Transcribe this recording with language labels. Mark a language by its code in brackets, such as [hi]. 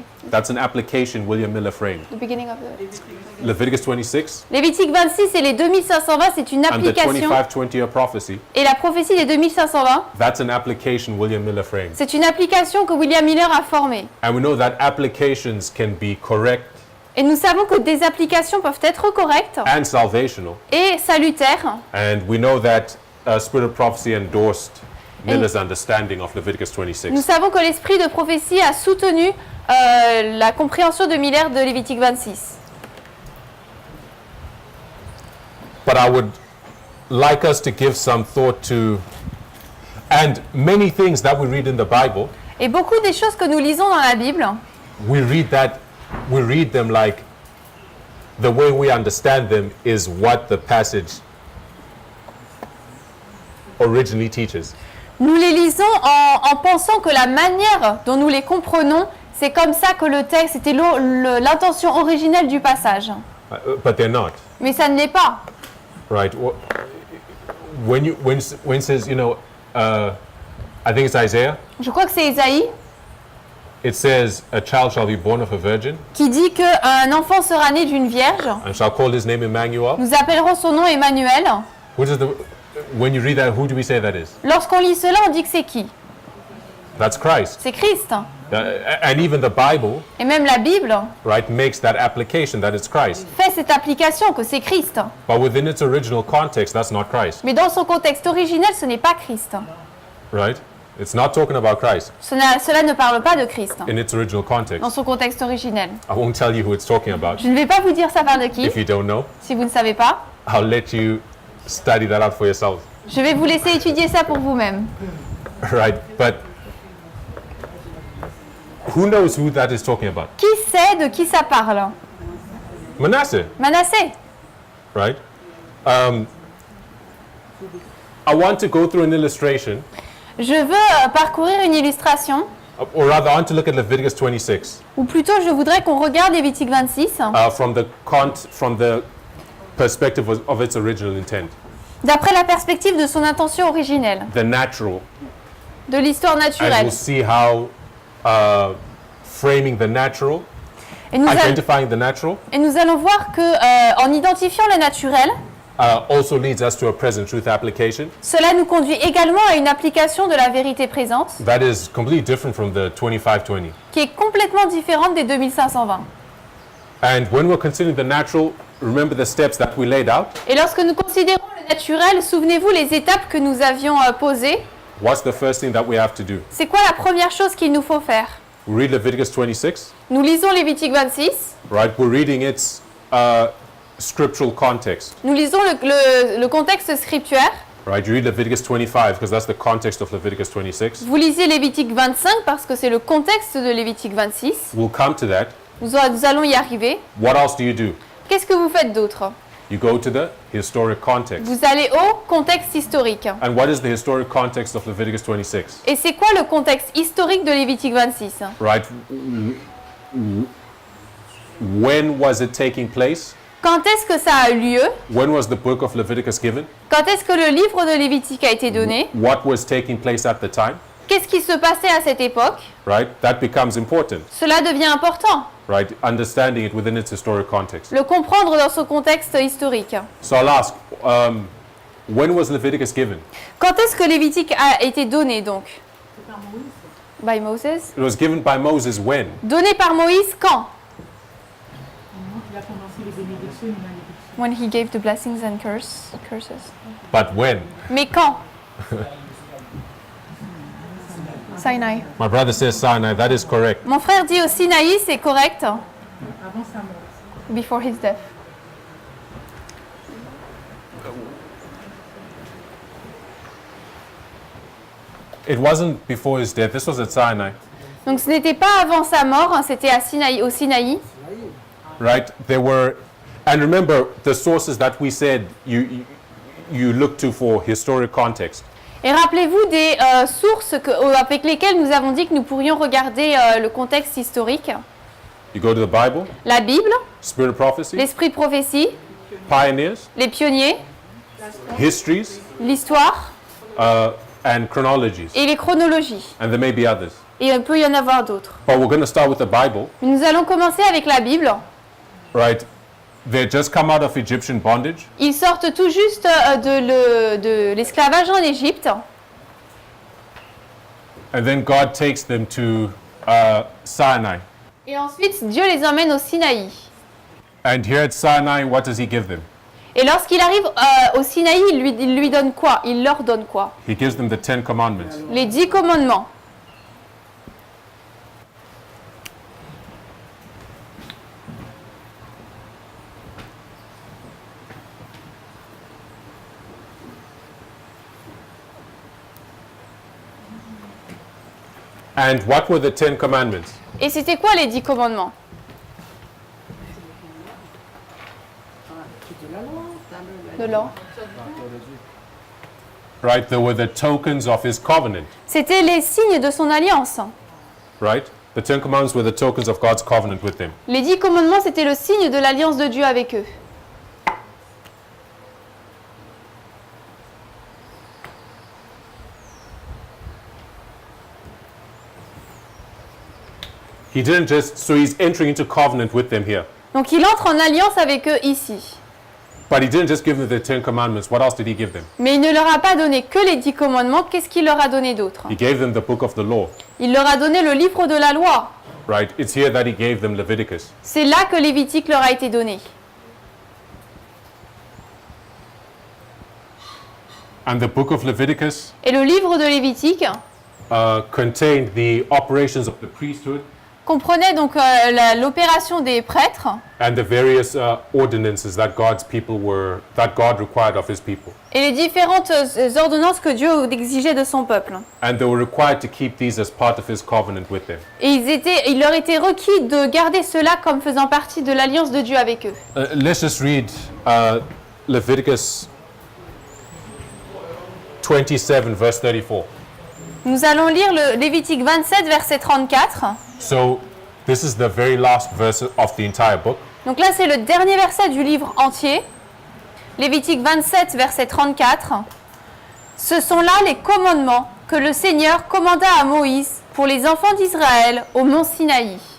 [en] That's an application William Miller framed. The beginning of the... Leviticus 26 [fr] Lévitique 26 et les 2520, c'est une [en] and the application. 25-20-year prophecy, [fr] Et la prophétie des 2520, [en] that's an application William Miller framed. [fr] c'est une application que William Miller a formée. [en] And we know that applications can be correct [fr] Et nous savons que des applications peuvent être correctes [en] and salvational. [fr] et salutaires. [en] And we know that Spirit of Prophecy endorsed Miller's understanding of Leviticus 26. [fr] Nous savons que l'esprit de prophétie a soutenu la compréhension de Miller de Lévitique 26. [en] But I would like us to give some thought to, and many things that we read in the Bible, [fr] Et beaucoup des choses que nous lisons dans la Bible, [en] we read them like the way we understand them is what the passage originally teaches. [fr] nous les lisons en pensant que la manière dont nous les comprenons, c'est comme ça que le texte, c'était l'intention originelle du passage. [en] But they're not, [fr] Mais ça ne l'est pas. [en] right? When it says, I think it's Isaiah, [fr] Je crois que c'est Ésaïe [en] it says, a child shall be born of a virgin [fr] qui dit qu'un enfant sera né d'une vierge. [en] and shall call his name Emmanuel. [fr] Nous appellerons son nom Emmanuel. [en] When you read that, who do we say that is? [fr] Lorsqu'on lit cela, on dit que c'est qui? [en] That's Christ. [fr] C'est Christ. [en] And even the Bible, [fr] Et même la Bible [en] right, makes that application that it's Christ. [fr] fait cette application que c'est Christ. [en] But within its original context, that's not Christ, [fr] Mais dans son contexte originel, ce n'est pas Christ. [en] right? It's not talking about Christ [fr] Cela ne parle pas de Christ [en] in its original context. [fr] dans son contexte originel. [en] I won't tell you who it's talking about. [fr] Je ne vais pas vous dire ça parle de qui, [en] If you don't know, [fr] si vous ne savez pas. [en] I'll let you study that out for yourself, [fr] Je vais vous laisser étudier ça pour vous-même. [en] right? But who knows who that is talking about? [fr] Qui sait de qui ça parle? [en] Manasseh, [fr] Manassé. [en] right? I want to go through an illustration, [fr] Je veux parcourir une illustration, [en] or rather, I want to look at Leviticus 26 [fr] ou plutôt je voudrais qu'on regarde Lévitique 26 [en] from the perspective of its original intent, [fr] d'après la perspective de son intention originelle, [en] the natural. [fr] de l'histoire [en] And [fr] naturelle. [en] we'll see how framing the natural, [fr] Et nous, [en] identifying the natural, [fr] et nous allons voir que en identifiant le naturel, [en] also leads us to a present truth application [fr] cela nous conduit également à une application de la vérité présente [en] that is completely different from the 25-20. [fr] qui est complètement différente des 2520. [en] And when we're considering the natural, remember the steps that we laid out. [fr] Et lorsque nous considérons le naturel, souvenez-vous les étapes que nous avions posées. [en] What's the first thing that we have to do? [fr] C'est quoi la première chose qu'il nous faut faire? [en] We read Leviticus 26, [fr] Nous lisons Lévitique 26, [en] right? We're reading its scriptural context, [fr] nous lisons le contexte scripturaire. [en] right? You read Leviticus 25 because that's the context of Leviticus 26. [fr] Vous lisez Lévitique 25 parce que c'est le contexte de Lévitique 26. [en] We'll come to that. [fr] Nous allons y arriver. [en] What else do you do? [fr] Qu'est-ce que vous faites d'autre? [en] You go to the historic context. [fr] Vous allez au contexte historique. [en] And what is the historic context of Leviticus 26? [fr] Et c'est quoi le contexte historique de Lévitique 26? [en] Right? When was it taking place? [fr] Quand est-ce que ça a eu lieu? [en] When was the book of Leviticus given? [fr] Quand est-ce que le livre de Lévitique a été donné? [en] What was taking place at the time? [fr] Qu'est-ce qui se passait à cette époque? [en] Right? That becomes important, [fr] Cela devient important. [en] right? Understanding it within its historic context. [fr] Le comprendre dans son contexte historique. [en] So I'll ask, when was Leviticus given? [fr] Quand est-ce que Lévitique a été donné donc? [en] By Moses. It was given by Moses when? [fr] Donné par Moïse quand? Il a commencé les bénédictions, il a les [en] When he gave the blessings and curses. But when? [fr] Mais quand? [en] Sinai. My brother says Sinai. That is correct. [fr] Mon frère dit au Sinaï, c'est correct. avant sa mort. [en] Before his death. It wasn't before his death. This was at Sinai, [fr] Donc ce n'était pas avant sa mort, hein, c'était à Sinaï, au Sinaï. [en] right? There were, and remember the sources that we said you look to for historic context. [fr] Et rappelez-vous des sources avec lesquelles nous avons dit que nous pourrions regarder le contexte historique. [en] You go to the Bible, [fr] La Bible, [en] Spirit of Prophecy, [fr] l'esprit de prophétie, [en] pioneers, [fr] les pionniers, [en] histories, [fr] l'histoire [en] and chronologies, [fr] et les chronologies. [en] and there may be others. [fr] Et il peut y en avoir d'autres. [en] But we're going to start with the Bible, [fr] Mais nous allons commencer avec la Bible. [en] right? They just come out of Egyptian bondage. [fr] Ils sortent tout juste de l'esclavage en Égypte. [en] And then God takes them to Sinai. [fr] Et ensuite, Dieu les emmène au Sinaï. [en] And here at Sinai, what does he give them? [fr] Et lorsqu'il arrive au Sinaï, il lui donne quoi? Il leur donne quoi? [en] He gives them the 10 commandments. [fr] Les 10 commandements. [en] And what were the 10 commandments? [fr] Et c'était quoi les 10 commandements? De l'or. [en] Right? They were the tokens of his covenant. [fr] C'était les signes de son alliance. [en] Right? The 10 commandments were the tokens of God's covenant with them. [fr] Les 10 commandements, c'était le signe de l'alliance de Dieu avec eux. [en] He didn't just, so he's entering into covenant with them here. [fr] Donc il entre en alliance avec eux ici. [en] But he didn't just give them the 10 commandments. What else did he give them? [fr] Mais il ne leur a pas donné que les 10 commandements. Qu'est-ce qu'il leur a donné d'autre? [en] He gave them the book of the law. [fr] Il leur a donné le livre de la loi. [en] Right? It's here that he gave them Leviticus. [fr] C'est là que Lévitique leur a été donné. [en] And the book of Leviticus [fr] Et le livre de Lévitique [en] contained the operations of the priesthood [fr] comprenait donc l'opération des prêtres [en] and the various ordinances that that God required of his people. [fr] et les différentes ordonnances que Dieu exigeait de son peuple. [en] And they were required to keep these as part of his covenant with them. [fr] Et il leur était requis de garder cela comme faisant partie de l'alliance de Dieu avec eux. [en] Let's just read Leviticus 27, verse 34. [fr] Nous allons lire le Lévitique 27, verset 34. [en] So, this is the very last verse of the entire book. [fr] Donc là, c'est le dernier verset du livre entier. Lévitique 27, verset 34. Ce sont là les commandements que le Seigneur commanda à Moïse pour les enfants d'Israël au mont Sinaï.